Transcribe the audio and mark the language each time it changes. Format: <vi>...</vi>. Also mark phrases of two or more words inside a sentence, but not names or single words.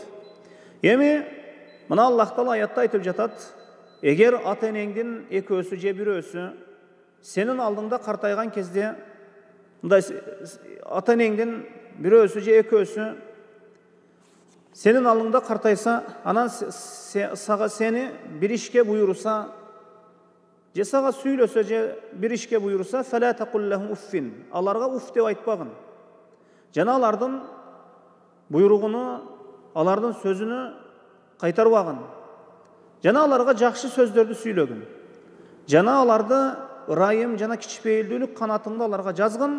<ky>Эми мына Аллах Таала аятта айтып жатат: "Эгер ата-энеңдин экөөсү же бирөөсү сенин алдыңда картайган кезде, мындай ата-энеңдин бирөөсү же экөөсү сенин алдыңда картайса, анан сага сени бир ишке буйруса, же сага сүйлөсө, же бир ишке буйруса,</ky> <ar>فلا تقل لهم أف."</ar> <ky>Аларга уф деп айтпагын. Жана алардын буйругуну, алардын сөзүнү кайтарбагын. Жана аларга жакшы сөздөрдү сүйлөгүн. Жана аларды ырайым жана кичпейилдүүлүк канатында аларга жазгын.</ky>